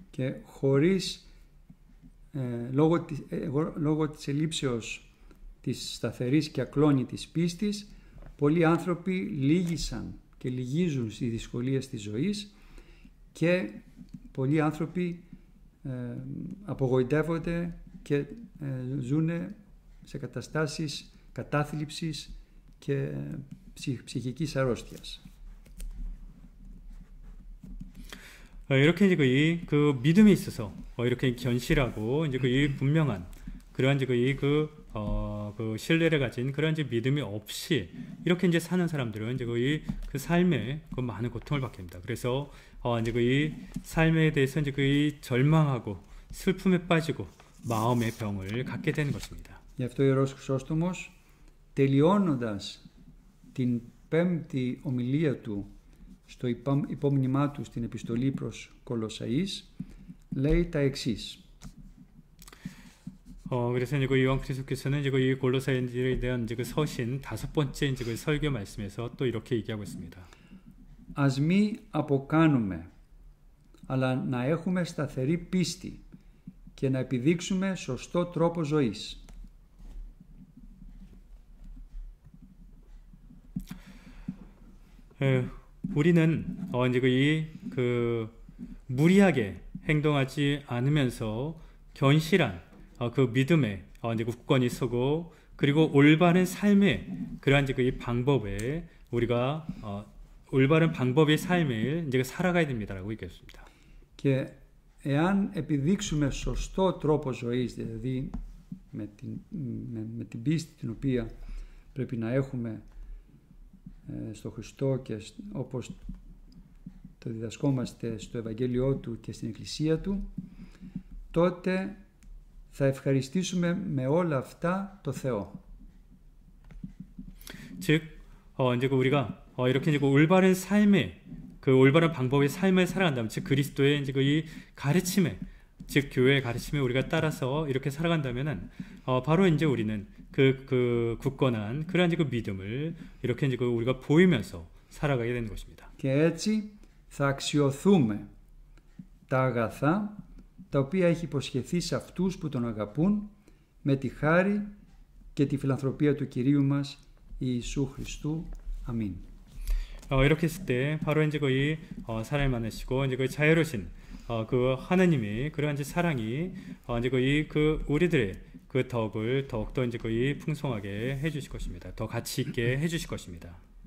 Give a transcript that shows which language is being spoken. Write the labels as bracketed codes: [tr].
[el] Και χωρίς λόγω της ελλείψεως της σταθερής και ακλόνητης πίστης, πολλοί άνθρωποι λύγησαν και λυγίζουν στις δυσκολίες της ζωής και πολλοί άνθρωποι απογοητεύονται και ζουν σε καταστάσεις κατάθλιψης και ψυχικής αρρώστιας. [ko] 이렇게 이제 그 믿음에 있어서 이렇게 견실하고 이제 이 분명한 그러한 이제 그 신뢰를 가진 그런 이제 믿음이 없이 이렇게 이제 사는 사람들은 이제 그 삶에 그 많은 고통을 받게 됩니다. 그래서 이제 이 삶에 대해서 이제 이 절망하고 슬픔에 빠지고 마음의 병을 갖게 되는 것입니다. [el] Γι' αυτό ο Ιερός Χρυσόστομος, τελειώνοντας την πέμπτη ομιλία του στο υπόμνημά του στην επιστολή προς Κολοσσαείς, λέει τα εξής. [ko] 그래서 이제 그 요한 그리스도께서는 이제 이 골로새인들에 대한 이제 그 서신 5번째 이제 그 설교 말씀에서 또 이렇게 얘기하고 있습니다. [el] Ας μη αποκάνουμε, αλλά να έχουμε σταθερή πίστη και να επιδείξουμε σωστό τρόπο ζωής. [ko] 우리는 이제 그 무리하게 행동하지 않으면서 견실한 그 믿음에 이제 굳건히 서고 그리고 올바른 삶의 그러한 이제 그 방법에 우리가 올바른 방법의 삶을 이제 살아가야 됩니다라고 얘기했습니다. [el] Και εάν επιδείξουμε σωστό τρόπο ζωής, δηλαδή με την πίστη την οποία πρέπει να έχουμε στο Χριστό και όπως το διδασκόμαστε στο Ευαγγέλιό Του και στην Εκκλησία Του, τότε θα ευχαριστήσουμε με όλα αυτά το Θεό. [ko] 즉, 이제 우리가 이렇게 이제 올바른 삶의 그 올바른 방법의 삶을 살아간다면, 즉 그리스도의 이제 이 가르침에 즉 교회의 가르침에 우리가 따라서 이렇게 살아간다면은 바로 이제 우리는 그 굳건한 그러한 그 믿음을 이렇게 이제 우리가 보이면서 살아가게 되는 것입니다. [el] Και έτσι θα αξιοθούμε τα αγαθά τα οποία έχει υποσχεθεί σε αυτούς που τον αγαπούν με τη χάρη και τη φιλανθρωπία του Κυρίου μας Ιησού Χριστού. [ko] 아멘. 이렇게 했을 때 바로 이제 거의 사랑이 많으시고 이제 거의 자유로우신 그 하나님의 그러한 이제 사랑이 이제 거의 그 우리들의 그 덕을 더욱더 이제 거의 풍성하게 해주실 것입니다. 더 가치 있게 해주실 것입니다.